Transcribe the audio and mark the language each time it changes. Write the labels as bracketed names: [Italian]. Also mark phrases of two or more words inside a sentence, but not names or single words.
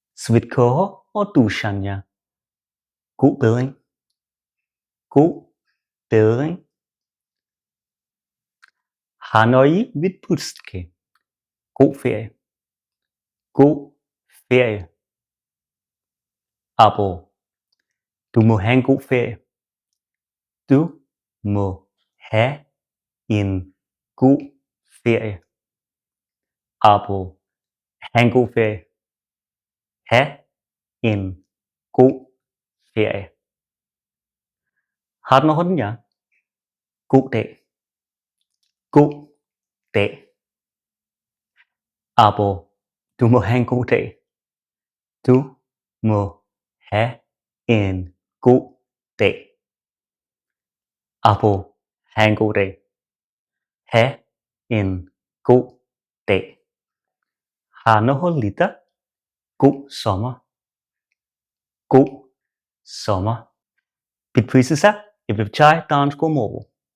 [Ukrainian] Швидкого одужання. [Danish] God bedring. [Ukrainian] Гарної відпустки. [Danish] God ferie. God ferie. Або du må have en god ferie. Du må have en god ferie. Або have en god ferie. Have en god ferie. [Ukrainian] Гарного дня. [Danish] God dag. God dag. Або du må have en god dag. Du må have en god dag. Або have en god dag. Have en god dag. [Ukrainian] Гарного літа. [Danish] God sommer. God sommer. [Ukrainian] Підписуйся і вивчай данську мову.